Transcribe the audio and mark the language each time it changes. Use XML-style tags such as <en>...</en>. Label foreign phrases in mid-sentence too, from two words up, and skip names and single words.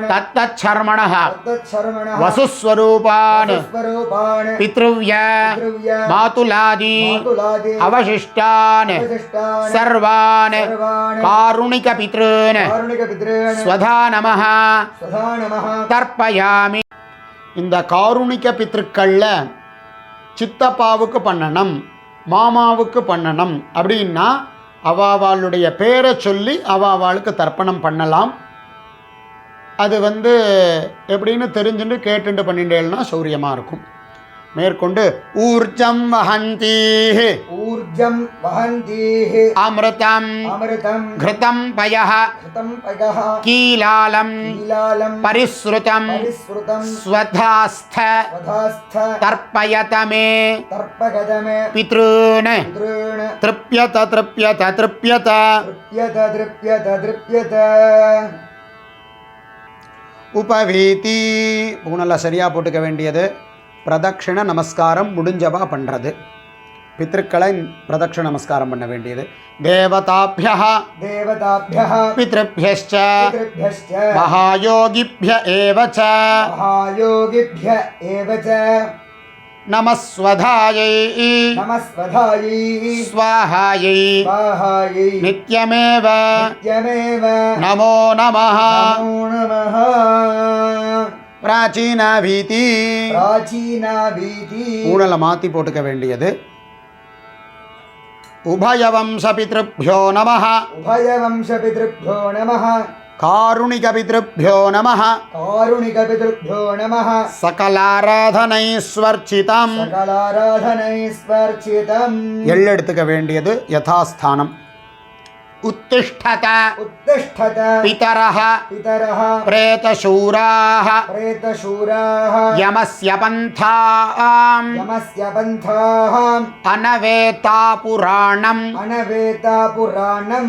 <sa>तत्तच्छर्मणः तत्तच्छर्मणः वसुस्वरूपान् वसुस्वरूपान् पितृव्य पितृव्य मातुलादि मातुलादि अवशिष्टान् अवशिष्टान् सर्वान् सर्वान् कारुणिक पितॄन् कारुणिकपितॄन् स्वधा नमः स्वधा नमः தர்ப்பயாமி.</sa> <ta>இந்த காருணிக பித்ருக்கள்ல சித்தப்பாவுக்கு பண்ணணும், மாமாவுக்கு பண்ணணும் அப்படின்னா அவாவாளுடைய பேரை சொல்லி அவாவாளுக்கு தர்ப்பணம் பண்ணலாம். அது எப்படின்னு தெரிஞ்சுட்டு கேட்டுட்டு பண்ணிட்டேன்னா சௌரியமாக இருக்கும்.</ta> <sa>மேற்கொண்டு ऊर्जं वहन्तीः ऊर्जं वहन्तीः அமிர்தம் அமிர்தம் घृतं पयः घृतं पयः கீலாலம் கீலாலம் பரிஸ்ருதம் பரிஸ்ருதம் ஸ்வதாஸ்த வதாஸ்த तर्पयत मे தர்ப்பகதமே பித்ருன் பித்ருன் तृप्यत तृप्यत तृप्यत तृप्यत तृप्यत तृप्यत உபவீதி.</sa> <ta>பூனெல்லாம் சரியாக போட்டுக்க வேண்டியது. பிரதட்சிண நமஸ்காரம் முடிஞ்சவா பண்ணுறது. பித்ருக்களை பிரதட்சிண நமஸ்காரம் பண்ண வேண்டியது.</ta> <sa>தேவதாபியः தேவதாபியः பித்ருभ्यश्च பித்ருभ्यश्च மகாயோகிभ्य एव च மகாயோகிभ्य एव च நமஸ்வதாயை நமஸ்வதாயை ஸ்வாஹாயை स्वाहायै நித்யமேவ नित्यमेव नमो नमः. नमो नमः. பிராச்சீனாபீதி. प्राचीनावीति</sa> <ta>ஊனலை மாற்றி போட்டுக்க வேண்டியது.</ta> <sa>उभयवंश पितृभ्यो नमः उभयवंशपितृभ्यो नमः कारुणिकपितृभ्यो नमः कारुणिकपितृभ्यो नमः சகலாராதனைஸ்வர்ச்சிதம். सकलाराधनैस्वर्चितम्</sa> <ta>எள் எடுத்துக்க வேண்டியது யதாஸ்தானம்.</ta> <sa>उत्तिष्ठत उत्तिष्ठत पितरः पितरः प्रेतशूराः प्रेतशूराः यमस्य पन्थाम् यमस्य पन्थाः अनवेतापुराणम् अनवेतापुराणम्</sa>